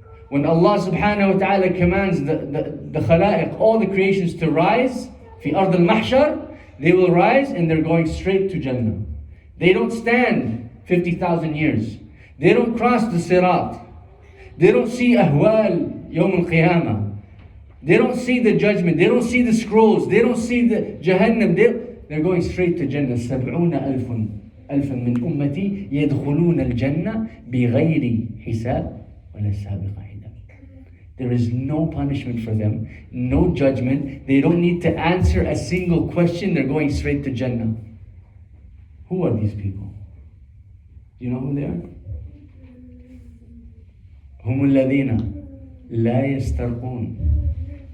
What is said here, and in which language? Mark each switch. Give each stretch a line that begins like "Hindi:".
English: When Allah subhanahu wa ta'ala commands the khalaiq, all the creations to rise, fi ard al-mahshar, they will rise and they're going straight to Jannah. They don't stand 50,000 years. They don't cross the Seerat. They don't see ahwal yawm al-qiyamah. They don't see the judgment. They don't see the scrolls. They don't see the Jahannam. They're going straight to Jannah.
Arabic: 70,000 من أمتي يدخلون الجنة بغير حساب وَلَا السَّابِقَ عِدًا.
English: There is no punishment for them, no judgment. They don't need to answer a single question. They're going straight to Jannah. Who are these people? Do you know who they are?
Arabic: هُمُ الَّذِينَ لَا يَسْتَرْقُونَ.